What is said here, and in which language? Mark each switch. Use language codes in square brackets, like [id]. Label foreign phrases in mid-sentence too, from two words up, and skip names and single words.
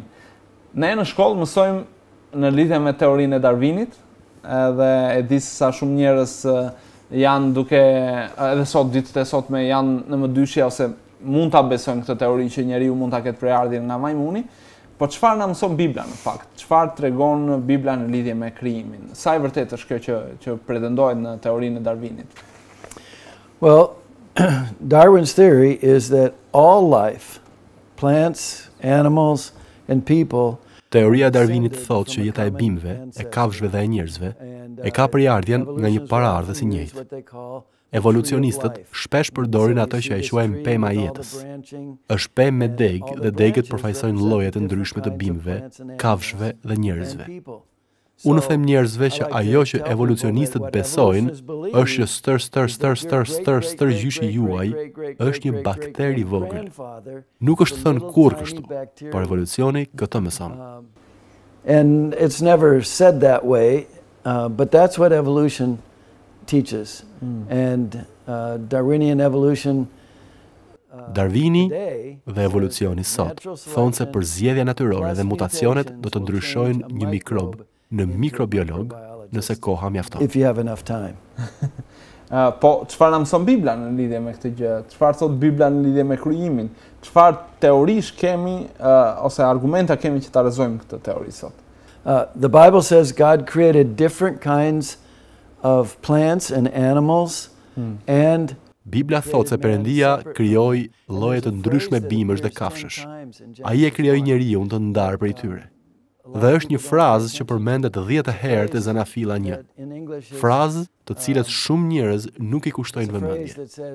[sq] Ne në shkollë mësojmë në lidhje me teorinë e Darwinit, dhe e di se sa shumë njerëz janë duke, edhe sot, ditët e sotme, janë në mëdyshje ose mund ta besojnë këtë teori që njeriu mund ta ketë prejardhjen nga majmuni. Po çfarë na mëson Bibla në fakt? Çfarë tregon Bibla në lidhje me krijimin? Sa e vërtetë është kjo që pretendohet në teorinë e Darwinit? [en] Well, Darwin's theory is that all life, plants, animals and people, [sq] teoria e Darwinit thotë që jeta e bimëve, e kafshëve dhe e njerëzve e ka prejardhjen nga një paraardhës i njëjtë. Evolucionistët shpesh përdorin ato që e quajmë pema e jetës. Është pemë me degë dhe degët përfaqësojnë llojet e ndryshme të bimëve, kafshëve dhe njerëzve. Unë them njerëzve që ajo që evolucionistët besojnë është që stër gjyshi juaj është një bakteri vogël. Nuk është thënë kurrë kështu, por evolucioni këtë mëson. [en] And it's never said that way, but that's what evolution teaches. And Darwinian evolution [sq] Darwini dhe evolucioni sot thonë se përzgjedhja natyrore dhe mutacionet do të ndryshojnë një mikrob në mikrobiolog nëse koha mjafton. [en] If you have enough time. [sq] Po çfarë na mëson Bibla në lidhje me këtë gjë? Çfarë thot Bibla në lidhje me krijimin? Çfarë teorish kemi ose argumenta kemi që ta rrezojmë këtë teori sot? [en] The Bible says God created different kinds of plants and animals and [sq] Bibla thotë se Perëndia krijoi lloje të ndryshme bimësh dhe kafshësh. Ai e krijoi njeriu të ndarë prej tyre. Dhe është një frazë që përmendet 10 herë te Zanafilla 1. Frazë të cilët shumë njerëz nuk i kushtojnë vëmendje.